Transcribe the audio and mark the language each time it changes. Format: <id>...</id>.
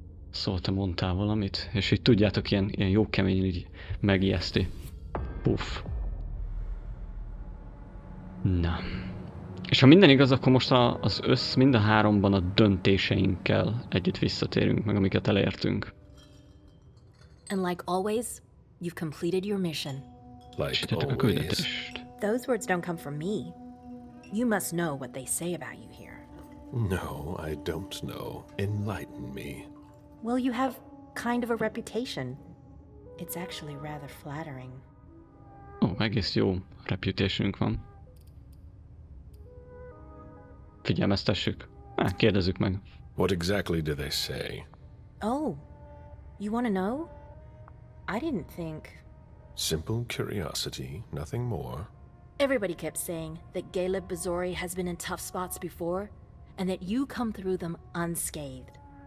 <hu>Szóval te mondtál valamit, és így tudjátok, ilyen jó keményen így megijeszti. Puff. Na. És ha minden igaz, akkor most mind a 3-ban a döntéseinkkel együtt visszatérünk meg, amiket elértünk.</hu> <en>And like always, you've completed your mission. Like always. Those words don't come from me. You must know what they say about you here. No, I don't know. Enlighten me. Well, you have kind of a reputation. It's actually rather flattering.</en> <hu>Egész jó reputationünk van. Figyelmeztessük. Kérdezzük meg.</hu> <en>What exactly do they say? Oh, you want to know? I didn't think... Simple curiosity, nothing more. Everybody kept saying that Caleb Bazori has been in tough spots before, and that you come through them unscathed.</en>